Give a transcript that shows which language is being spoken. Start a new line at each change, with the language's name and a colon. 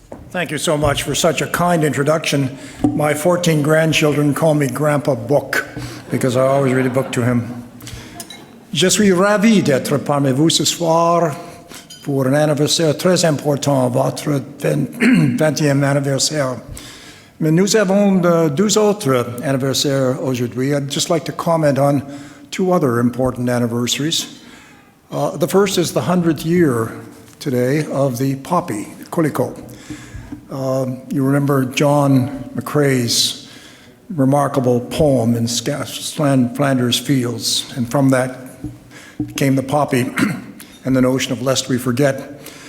English: Thank you so much for such a kind introduction. My 14 grandchildren call me Grandpa Book because I always read a book to him.
French: Je suis ravi d'être parmi vous ce soir pour un anniversaire très important, votre 20e anniversaire. Mais nous avons 2 autres anniversaires aujourd'hui.
English: I'd just like to comment on 2 other important anniversaries. The first is the 100th year today of the poppy, Colicot. You remember John McCrae's remarkable poem in Flanders Fields, and from that came the poppy and the notion of lest we forget.